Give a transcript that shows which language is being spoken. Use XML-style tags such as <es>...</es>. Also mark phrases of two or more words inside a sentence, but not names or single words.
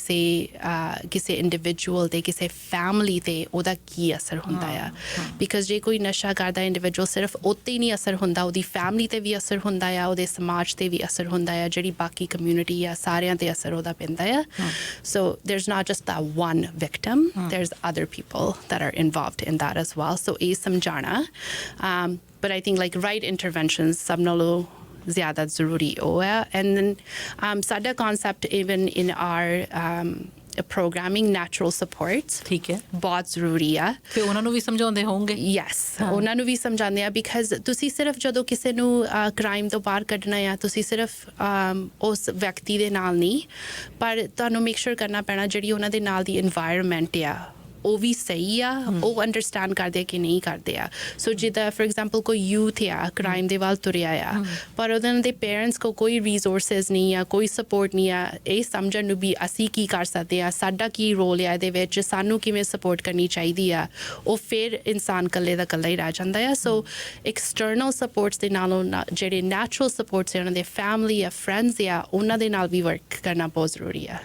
<pa>ਕਿਸੇ ਇੰਡੀਵਿਜੂਅਲ 'ਤੇ ਕਿਸੇ ਫੈਮਿਲੀ 'ਤੇ ਉਹਦਾ ਕੀ ਅਸਰ ਹੁੰਦਾ ਆ ਬਿਕਾਜ਼ ਜੇ ਕੋਈ ਨਸ਼ਾ ਕਰਦਾ ਇੰਡੀਵਿਜੂਅਲ ਸਿਰਫ ਉੱਤੇ ਹੀ ਨਹੀਂ ਅਸਰ ਹੁੰਦਾ ਉਹਦੀ ਫੈਮਿਲੀ 'ਤੇ ਵੀ ਅਸਰ ਹੁੰਦਾ ਆ ਉਹਦੇ ਸਮਾਜ 'ਤੇ ਵੀ ਅਸਰ ਹੁੰਦਾ ਆ ਜਿਹੜੀ ਬਾਕੀ ਕਮਿਊਨਿਟੀ ਆ ਸਾਰਿਆਂ 'ਤੇ ਅਸਰ ਉਹਦਾ ਪੈਂਦਾ ਆ ਸੋ</pa> <en>there's not just that one victim there's other people that are involved in that as well</en> <pa>so ਇਹ ਸਮਝਾਣਾ</pa> <en>but I think like right interventions</en> <pa>ਸਭ ਨਾਲੋਂ ਜ਼ਿਆਦਾ ਜ਼ਰੂਰੀ ਉਹ ਹੈ</pa> <en>and then</en> <pa>ਸਾਡਾ</pa> <en>concept even in our programming natural supports</en> <pa>ਠੀਕ ਹੈ ਬਹੁਤ ਜ਼ਰੂਰੀ ਆ ਤੇ ਉਹਨਾਂ ਨੂੰ ਵੀ ਸਮਝਾਉਂਦੇ ਹੋਵੋਗੇ ਯੈਸ ਉਹਨਾਂ ਨੂੰ ਵੀ ਸਮਝਾਉਂਦੇ ਆ ਬਿਕਾਜ਼ ਤੁਸੀਂ ਸਿਰਫ ਜਦੋਂ ਕਿਸੇ ਨੂੰ ਕ੍ਰਾਈਮ ਤੋਂ ਬਾਹਰ ਕੱਢਣਾ ਆ ਤੁਸੀਂ ਸਿਰਫ ਉਸ ਵਿਅਕਤੀ ਦੇ ਨਾਲ ਨਹੀਂ ਪਰ ਤੁਹਾਨੂੰ</pa> <en>make sure</en> <pa>ਕਰਨਾ ਪੈਣਾ ਜਿਹੜੀ ਉਹਨਾਂ ਦੇ ਨਾਲ ਦੀ ਇਨਵਾਇਰਨਮੈਂਟ ਆ ਉਹ ਵੀ ਸਹੀ ਆ ਉਹ ਅੰਡਰਸਟੈਂਡ ਕਰਦੇ ਆ ਕਿ ਨਹੀਂ ਕਰਦੇ ਆ ਸੋ ਜਿੱਦਾਂ</pa> <en>for example</en> <pa>ਕੋਈ ਯੂਥ ਆ ਕ੍ਰਾਈਮ ਦੇ ਵੱਲ ਤੁਰਿਆ ਆ ਪਰ ਉਹਨਾਂ ਦੇ ਪੇਰੈਂਟਸ ਕੋਲ ਕੋਈ ਰਿਸੋਰਸਿਸ ਨਹੀਂ ਆ ਕੋਈ ਸਪੋਰਟ ਨਹੀਂ ਆ ਇਹ ਸਮਝਣ ਨੂੰ ਵੀ ਅਸੀਂ ਕੀ ਕਰ ਸਕਦੇ ਆ ਸਾਡਾ ਕੀ ਰੋਲ ਆ ਇਹਦੇ ਵਿੱਚ ਸਾਨੂੰ ਕਿਵੇਂ ਸਪੋਰਟ ਕਰਨੀ ਚਾਹੀਦੀ ਆ ਉਹ ਫਿਰ ਇਨਸਾਨ ਇਕੱਲੇ ਦਾ ਇਕੱਲਾ ਹੀ ਰਹਿ ਜਾਂਦਾ ਆ ਸੋ</pa> <en>external supports</en> <pa>ਦੇ ਨਾਲੋਂ ਜਿਹੜੇ</pa> <en>natural supports</en> <pa>ਆ ਉਹਨਾਂ ਦੇ ਫੈਮਿਲੀ ਆ ਫਰੈਂਡਸ ਆ ਉਹਨਾਂ ਦੇ ਨਾਲ ਵੀ ਵਰਕ ਕਰਨਾ ਬਹੁਤ ਜ਼ਰੂਰੀ ਆ</pa>